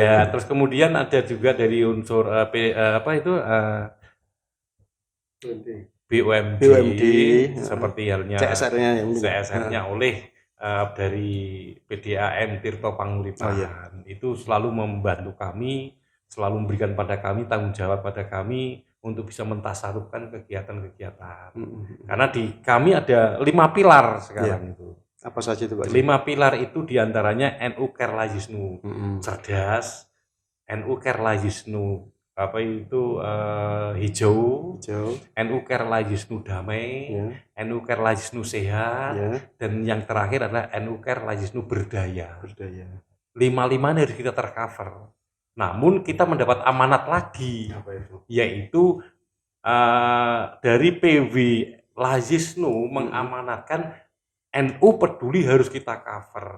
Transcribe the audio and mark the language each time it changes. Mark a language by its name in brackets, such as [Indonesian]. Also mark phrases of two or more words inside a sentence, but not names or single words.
[Indonesian] Ya, terus kemudian ada juga dari unsur BUMD seperti halnya CSR-nya oleh dari PDAM Tirto Panguripan. Itu selalu membantu kami, selalu memberikan pada kami tanggung jawab pada kami untuk bisa mentasarufkan kegiatan-kegiatan. Karena di kami ada 5 pilar sekarang itu. Apa saja itu Pak? 5 pilar itu diantaranya NU Care Lajisnu cerdas, NU Care Lajisnu hijau, NU Care Lajisnu damai, NU Care Lajisnu sehat, dan yang terakhir adalah NU Care Lajisnu berdaya. 5 harus kita tercover. Namun kita mendapat amanat lagi, yaitu dari PW Lajisnu mengamanatkan NU Peduli harus kita cover.